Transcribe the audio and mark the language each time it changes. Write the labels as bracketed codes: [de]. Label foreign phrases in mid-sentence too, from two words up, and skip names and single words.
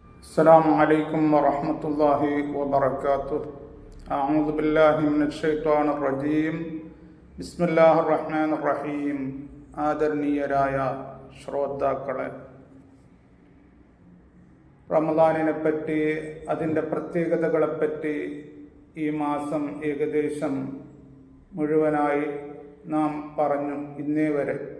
[ar] السلام عليكم ورحمة الله وبركاته. أعوذ بالله من الشيطان الرجيم. بسم الله الرحمن الرحيم. [ml] ആദരണീയരായ ശ്രോതാക്കളെ, റമദാനിനെ പറ്റി, അതിൻ്റെ പ്രത്യേകതകളെപ്പറ്റി ഈ മാസം ഏകദേശം മുഴുവനായി നാം പറഞ്ഞു ഇന്നേ വരെ.